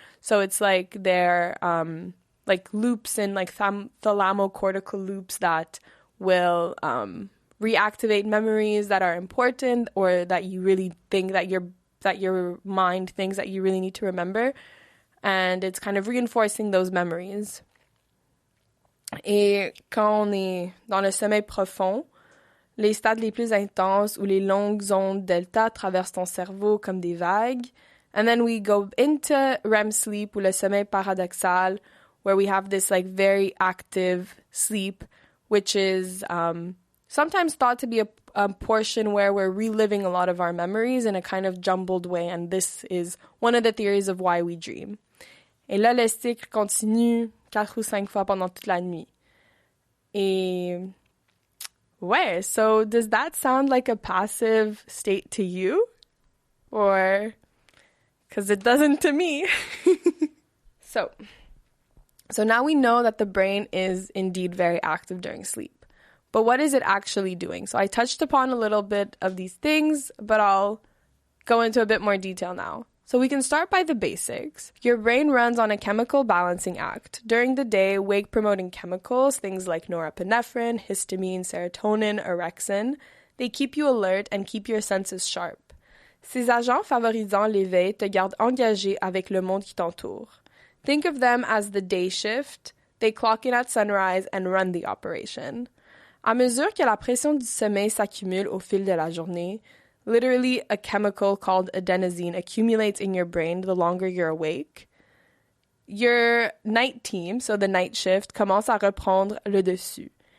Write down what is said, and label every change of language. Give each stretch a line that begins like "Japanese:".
English: So it's like they're like loops and like thalamocortical loops that will reactivate memories that are important or that you really think that your mind thinks that you really need to remember. And it's kind of reinforcing those memories.
French: Et quand on est dans le sommeil profond, les stades les plus intenses ou les longues ondes delta traversent ton cerveau comme des vagues.
English: And then we go into REM sleep
French: ou le sommeil paradoxal,
English: where we have this like very active sleep, which is sometimes thought to be a portion where we're reliving a lot of our memories in a kind of jumbled way. And this is one of the theories of why we dream.
French: Et là, le cycle continue 4 ou 5 fois pendant toute la nuit. Et ouais,
English: so does that sound like a passive state to you? Or, because it doesn't to me. So now we know that the brain is indeed very active during sleep. But what is it actually doing? So I touched upon a little bit of these things, but I'll go into a bit more detail now. So we can start by the basics. Your brain runs on a chemical balancing act. During the day, wake-promoting chemicals, things like norepinephrine, histamine, serotonin, orexin, they keep you alert and keep your senses sharp.
French: Ces agents favorisant l'éveil te gardent engagé avec le monde qui t'entoure.
English: Think of them as the day shift. They clock in at sunrise and run the operation.
French: À mesure que la pression du sommeil s'accumule au fil de la journée,
English: literally a chemical called adenosine accumulates in your brain the longer you're awake, your night team, so the night shift,
French: commence à reprendre le dessus.